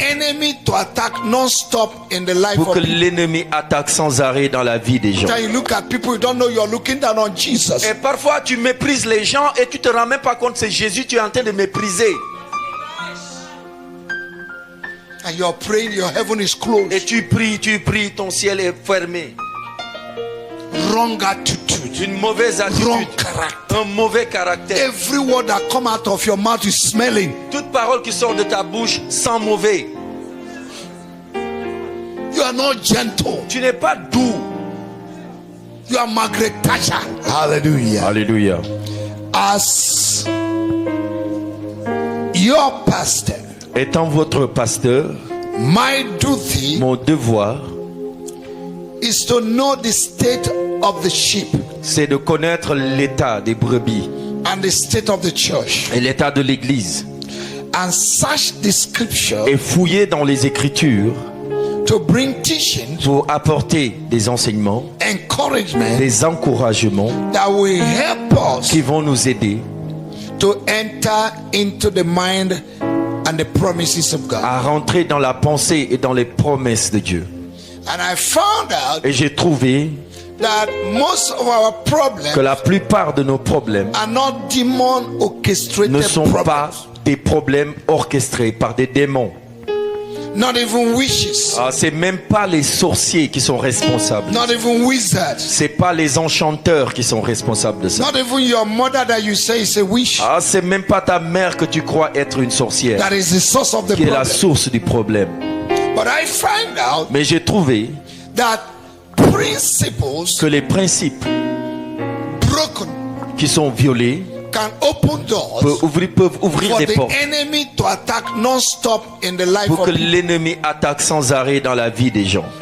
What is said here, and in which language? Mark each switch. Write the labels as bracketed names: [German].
[English] enemy to attack non-stop in the life [French] pour [English] of [French] que [English] people. [French] l'ennemi attaque sans arrêt dans la vie des gens. [English] Then you look at people, you don't know you're looking down on Jesus. [French] Et parfois tu méprises les gens et tu te rends même pas compte que c'est Jésus que tu es en train de mépriser. [English] And you're praying, your heaven is closed. [French] Et tu pries, ton ciel est fermé. [English] Wrong attitude. [French] Une mauvaise [English] Wrong [French] attitude, [English] character. [French] un mauvais caractère. [English] Every word that come out of your mouth is smelling. [French] Toute parole qui sort de ta bouche sent mauvais. [English] You are not gentle. [French] Tu n'es pas doux. [English] You are Margaret Thatcher. Hallelujah. [French] Alléluia. [English] As your pastor, [French] Étant votre pasteur, [English] my duty [French] mon devoir, [English] is to know the state of the sheep [French] c'est de connaître l'état des brebis [English] and the state of the church [French] et l'état de l'église [English] and search the scripture [French] et fouiller dans les Écritures [English] to bring teaching, [French] pour apporter des enseignements, [English] encouragement [French] des encouragements [English] that will help us [French] qui vont nous aider [English] to enter into the mind and the promises of God. [French] à rentrer dans la pensée et dans les promesses de Dieu. [English] And I found out [French] Et j'ai trouvé [English] that most of our problems [French] que la plupart de nos problèmes [English] are not demon orchestrated [French] ne sont [English] problems, [French] pas des problèmes orchestrés par des démons. [English] not even witches, [French] Ah, c'est même pas les sorciers qui sont responsables. [English] not even wizards, [French] C'est pas les enchanteurs qui sont responsables de ça. [English] not even your mother that you say is a witch. [French] Ah, c'est même pas ta mère que tu crois être une sorcière [English] That is the source of the [French] qui est la [English] problem. [French] source du problème. [English] But I find out [French] Mais j'ai trouvé [English] that principles [French] que les principes [English] broken [French] qui sont violés [English] can open doors [French] peuvent ouvrir [English] for [French] des [English] the [French] portes [English] enemy to attack non-stop in the life [French] pour [English] of [French] que [English] people. [French] l'ennemi attaque sans arrêt dans la vie des gens.